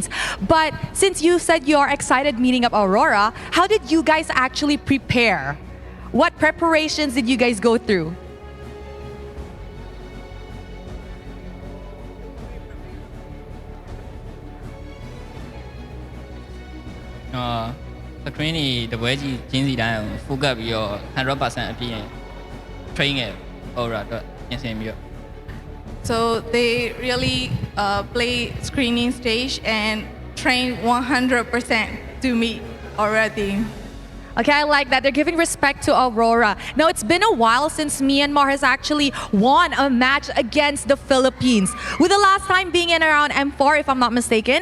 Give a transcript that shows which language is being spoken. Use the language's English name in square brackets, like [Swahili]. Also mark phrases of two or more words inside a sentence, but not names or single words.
[English] But since you said you're excited meeting up Aurora, how did you guys actually prepare? What preparations did you guys go through? [Burmese] Screen တပွဲကြီးကျင်းစီတိုင်းကို focus ပြီးတော့ 100% အပြည့် train ခဲ့ Aurora အတွက်ပြင်ဆင်ပြီးတော့ [English] So they really play screening stage and train 100% to meet Aurora team. Okay, I like that. They're giving respect to Aurora. Now, it's been a while since Myanmar has actually won a match against the Philippines, with the last time being in around M4, if I'm not mistaken.